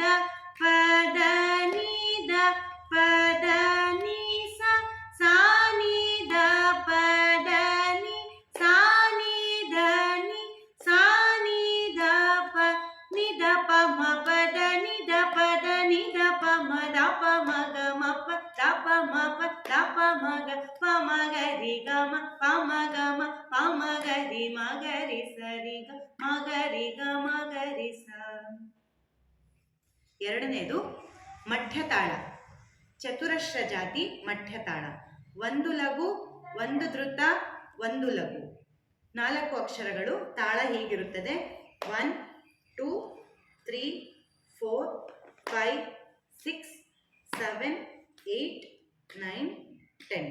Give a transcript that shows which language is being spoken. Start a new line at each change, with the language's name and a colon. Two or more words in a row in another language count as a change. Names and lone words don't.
Kannada: ಪ ದ ni ದ ಪ ದ ni ಸ ಸ ni ದ ಪ ದ ni ಸ ni ದ ni ಸ ni ದ ಪ ni ದ ಪ ಮ ಪ ದ ni ದ ಪ ದ ni ದ ಪ ಮ ದ ಪ ಮ ಗ ಮ ಪ ದ ಪ ಮ ಪ ದ ಪ ಮ ಗ ಪ ಮ ಗ ರಿ ಗ ಮ ಪ ಮ ಗ ಮ ಪ ಮ ಗ ರಿ ಮ ಗ ರಿ ಸ ರಿ ಗ ಮ ಗ ರಿ ಗ ಮ ಗ ರಿ ಸ. ಎರಡನೇದು ಮಧ್ಯತಾಳ, ಚತುರಶ್ರ ಜಾತಿ ಮಧ್ಯತಾಳ. 1 ಲಘು, 1 ಧೃತ, 1 ಲಘು. 4 ಅಕ್ಷರಗಳು. ತಾಳ ಹೀಗಿರುತ್ತದೆ: 1 2 3 4 5 6 7 8 9 10.